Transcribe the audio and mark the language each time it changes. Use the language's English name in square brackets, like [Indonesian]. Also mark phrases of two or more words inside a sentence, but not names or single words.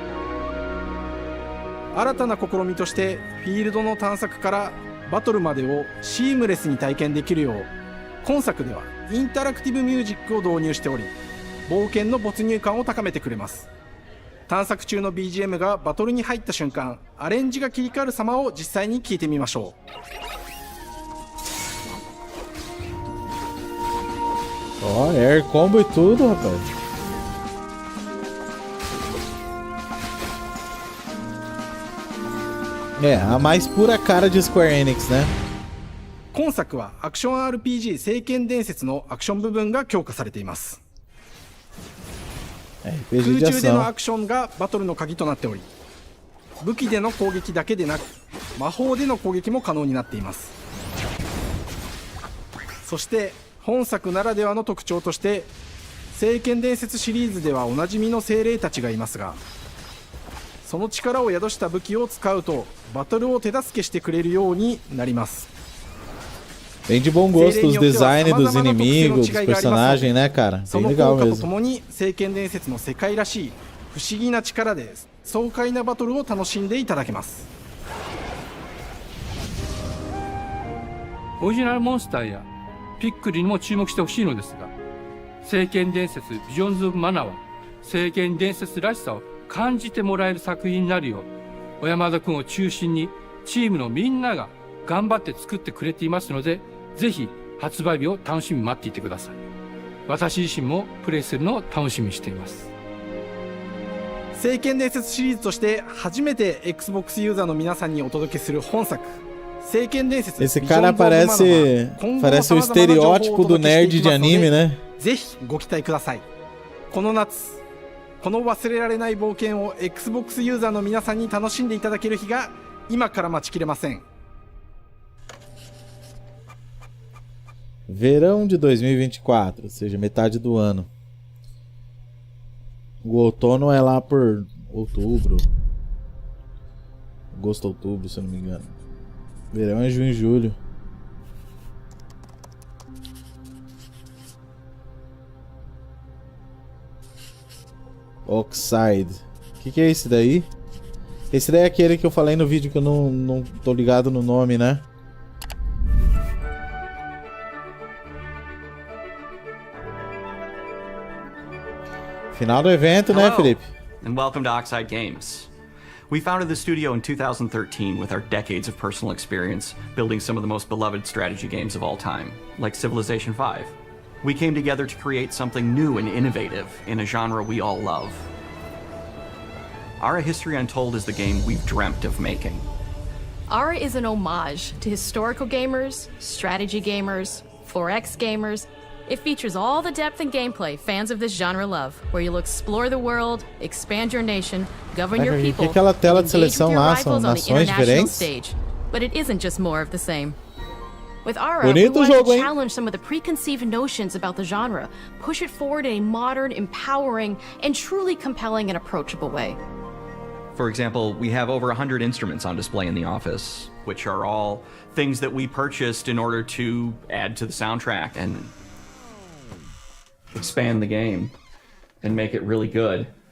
[Japanese] 新たな試みとしてフィールドの探索からバトルまでをシームレスに体験できるよう、今作ではインタラクティブミュージックを導入しており、冒険の没入感を高めてくれます。探索中の BGM がバトルに入った瞬間、アレンジが切り替わる様を実際に聞いてみましょ [Portuguese] う。Ó, [English] air combo [Portuguese] e tudo, rapaz. É, a mais pura cara de Square Enix, né? [Japanese] 今作はアクション RPG 聖剣伝説のアクション部分が強化されています。空中でのアクションがバトルの鍵となっており、武器での攻撃だけでなく魔法での攻撃も可能になっています。そして本作ならではの特徴として、聖剣伝説シリーズではおなじみの精霊たちがいますが、その力を宿した武器を使うとバトルを手助けしてくれるようになります。 [Portuguese] Bem de bom gosto os designs dos inimigos, dos personagens, né, cara? [Japanese] そ [Portuguese] Bem [Japanese] の [Portuguese] legal [Japanese] 効果と [Portuguese] mesmo. [Japanese] ともに聖剣伝説の世界らしい不思議な力で爽快なバトルを楽しんでいただけます。オリジナルモンスターやピックルにも注目してほしいのですが、聖剣伝説ビジョンズ・オブ・マナは聖剣伝説らしさを感じてもらえる作品になるよう、小山田君を中心にチームのみんなが頑張って作ってくれていますので、ぜひ発売日を楽しみに待っていてください。私自身もプレイするのを楽しみにしています。聖剣伝説シリーズとして初めて Xbox ユーザーの皆さんにお届けする本作、聖剣伝説 [Portuguese] Esse cara parece o estereótipo do nerd de anime, né? [Japanese] ぜひご期待ください。この夏、この忘れられない冒険を Xbox ユーザーの皆さんに楽しんでいただける日が今から待ちきれません。 [Portuguese] Verão de 2024, ou seja, metade do ano. O outono é lá por outubro. Agosto, outubro, se eu não me engano. Verão é junho e julho. Oxide. O que é esse daí? Esse daí é aquele que eu falei no vídeo que eu não tô ligado no nome, né? Final do evento, né, Felipe? [English] And welcome to Oxide Games. We founded the studio in 2013 with our decades of personal experience building some of the most beloved strategy games of all time, like Civilization V. We came together to create something new and innovative in a genre we all love. Ara History Untold is the game we've dreamt of making. Ara is an homage to historical gamers, strategy gamers, 4X gamers. It features all the depth and gameplay fans of this genre love, where you'll explore the world, expand your nation, govern your people, [Portuguese] aquela tela de seleção lá são [English] on the [Portuguese] nações [English] international [Portuguese] diferentes. [English] stage. But it isn't just more of the same. With Ara, [Portuguese] Bonito [English] we want [Portuguese] jogo, [English] to [Portuguese] hein? [English] challenge some of the preconceived notions about the genre, push it forward in a modern, empowering, and truly compelling and approachable way. For example, we have over 100 instruments on display in the office, which are all things that we purchased in order to add to the soundtrack and expand the game and make it really good.